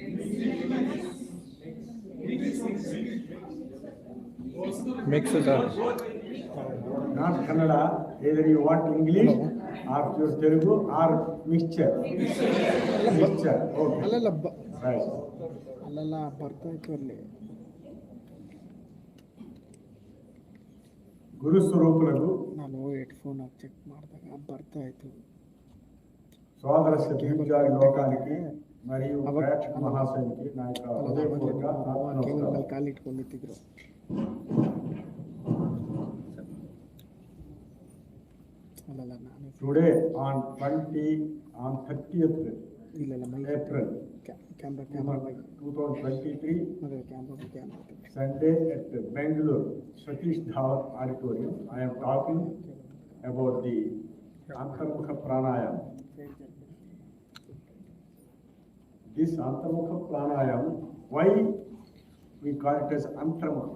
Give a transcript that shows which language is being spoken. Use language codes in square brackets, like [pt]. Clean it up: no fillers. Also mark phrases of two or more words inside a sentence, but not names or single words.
[en] Mix it up. Not Kannada. Either you want English or your Telugu or mixture. Mixture. Okay. Right. [te] ಗುರು ಸ್ವರೂಪುలకు [kn] ನಾನು [en] headphone check [kn] ಮಾಡಿದಾಗ ಬರ್ತಾ ಇತ್ತು. [te] సోదరస్య దీర్ఘాయ లోకానికి మరియు ప్రేక్షక మహాశయునికి నా యొక్క హృదయపూర్వక [kn] ಕೇಂದ್ರದಲ್ಲಿ ಕಾಲಿಟ್ಕೊಂಡು ನಿಂತಿದ್ರು. ಅಲ್ಲಲ್ಲ ನಾನು [en] today on 30th April ಕ್ಯಾಮ್ರಾ 2023 ಕ್ಯಾಮ್ರಾ Sunday at Bangalore Satish Dhawan Auditorium. I am talking about the Antarmukha pranayama. This Antarmukha pranayama, why we call it as Antarmukha?